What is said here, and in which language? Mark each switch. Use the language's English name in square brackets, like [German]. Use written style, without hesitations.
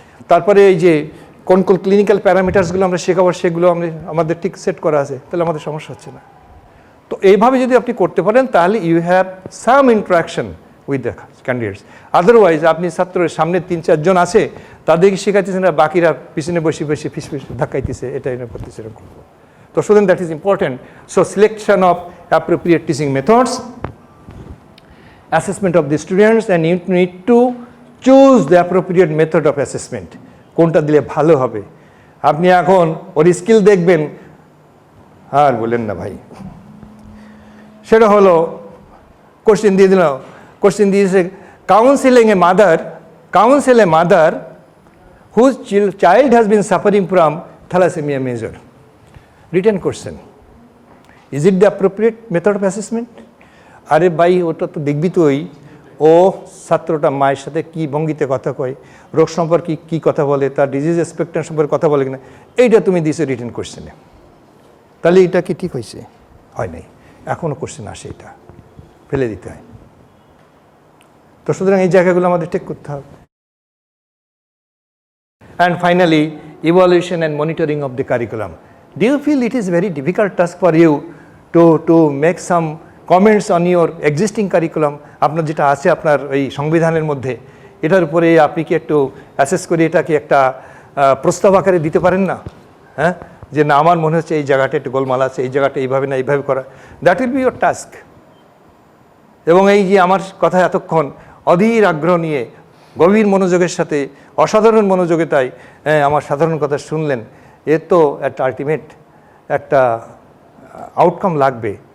[Bangla] তারপরে এই যে কোন কোন ক্লিনিক্যাল প্যারামিটার্সগুলো আমরা শেখাবো, সেগুলো আমাদের ঠিক সেট করা আছে, তাহলে আমাদের সমস্যা হচ্ছে না। তো এইভাবে যদি আপনি করতে পারেন, তাহলে [English] You have some interaction with the candidates. [Bangla] Otherwise আপনি ছাত্রের সামনে 3-4 জন আছে, তাদেরকে শেখাইতেছেন, আর বাকিরা পিছনে বসে বসে ফিস ধাক্কাইতেছে, এটা করতেছে, এরকম। [English] So student, that is important. So selection of appropriate teaching methods, assessment of the students, and you need to choose the appropriate method of assessment. [Bangla] কোনটা দিলে ভালো হবে? আপনি এখন ওর স্কিল দেখবেন, আর বলেন না ভাই। সেটা হলো কোশ্চেন দিয়ে দিল, কোশ্চেন দিয়েছে counselling a mother, [English] counsel a mother whose child has been suffering from thalassemia major? Written question. Is it the appropriate method of assessment? [Bangla] আরে ভাই ওটা তো দেখবি তুই, ও ছাত্রটা মায়ের সাথে কী ভঙ্গিতে কথা কয়, রোগ সম্পর্কে কী কথা বলে, তার ডিজিজ স্পেকট্রাম সম্পর্কে কথা বলে কিনা, এইটা তুমি দিছো রিটেন কোশ্চেনে। তাহলে এটা কি ঠিক হয়েছে? হয় নাই। এখনও কোশ্চেন আসে, এটা ফেলে দিতে হয়। তো সুতরাং এই জায়গাগুলো আমাদের ঠিক করতে হবে। [English] And finally, evaluation and monitoring of the curriculum. Do you feel it is very difficult task for you to make some comments on your existing curriculum? [Bangla] আপনার যেটা আছে আপনার এই সংবিধানের মধ্যে, এটার উপরে আপনি কি একটু অ্যাসেস করে এটাকে একটা প্রস্তাব আকারে দিতে পারেন না? হ্যাঁ, যে না আমার মনে হচ্ছে এই জায়গাটা একটু গোলমাল আছে, এই জায়গাটা এইভাবে না এইভাবে করা। [English] That will be your task. [Bangla] এবং এই যে আমার কথা এতক্ষণ অধীর আগ্রহ নিয়ে গভীর মনোযোগের সাথে অসাধারণ মনোযোগিতায় আমার সাধারণ কথা শুনলেন, এর তো একটা আলটিমেট একটা আউটকাম লাগবে।